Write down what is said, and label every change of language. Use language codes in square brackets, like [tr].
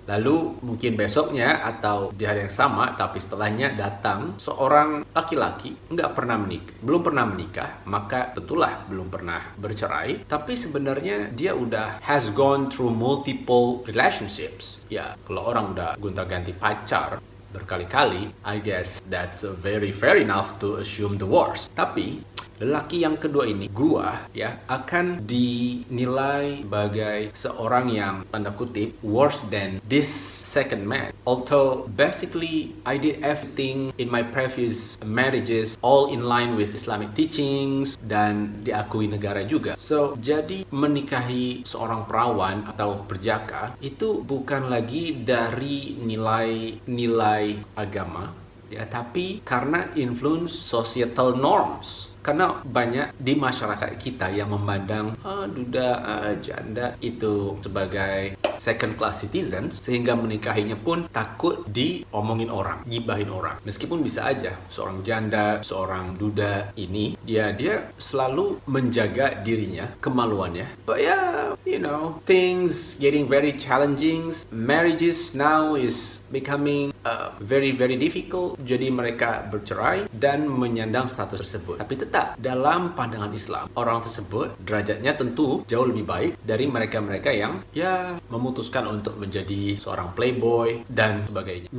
[id] Lalu mungkin besoknya atau di hari yang sama tapi setelahnya datang seorang laki-laki belum pernah menikah, maka tentulah belum pernah bercerai, tapi sebenarnya dia udah [en] has gone through multiple relationships. [id] Ya, kalau orang udah gonta-ganti pacar berkali-kali, [en] I guess that's very fair enough to assume the worst. [id] Tapi lelaki yang kedua ini, gua ya, akan dinilai sebagai seorang yang tanda kutip [en] worse than this second man. Although basically I did everything in my previous marriages all in line with Islamic teachings [id] dan diakui negara juga. So, jadi menikahi seorang perawan atau perjaka itu bukan lagi dari nilai agama ya, tapi karena [en] influence societal norms. [id] Karena banyak di masyarakat kita yang memandang duda, janda itu sebagai [en] second class citizen, [id] sehingga menikahinya pun takut diomongin orang, gibahin orang. Meskipun bisa aja seorang janda, seorang duda ini dia selalu menjaga dirinya, kemaluannya. [en] But yeah, you know, things getting very challenging. Marriages now is becoming very very difficult. [id] Jadi mereka bercerai dan menyandang status tersebut. Tapi tetap dalam pandangan Islam, orang tersebut derajatnya tentu jauh lebih baik dari mereka-mereka yang ya memutuskan untuk menjadi seorang playboy dan sebagainya.